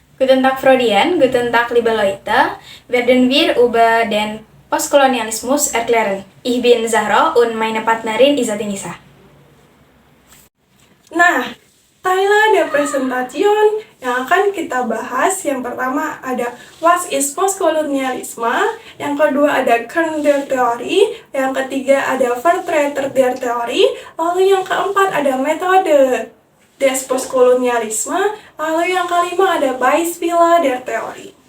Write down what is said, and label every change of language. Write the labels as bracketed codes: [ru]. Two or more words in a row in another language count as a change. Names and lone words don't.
[de] Guten Tag Freudian, Guten Tag liebe Leute, werden wir über den Postkolonialismus erklären. Ich bin Zahra und meine Partnerin Izzati Nisa. [id] Nah, Tyler ada presentation yang akan kita bahas. Yang pertama ada [en] What is [id] Postkolonialisme, yang kedua ada [de] Kern der Theorie, [id] yang ketiga ada [de] Vertreter der Theorie, [id] lalu yang keempat ada [de] Metode des Postkolonialisme, [id] lalu yang kelima ada [de] Beispiele der Theorie.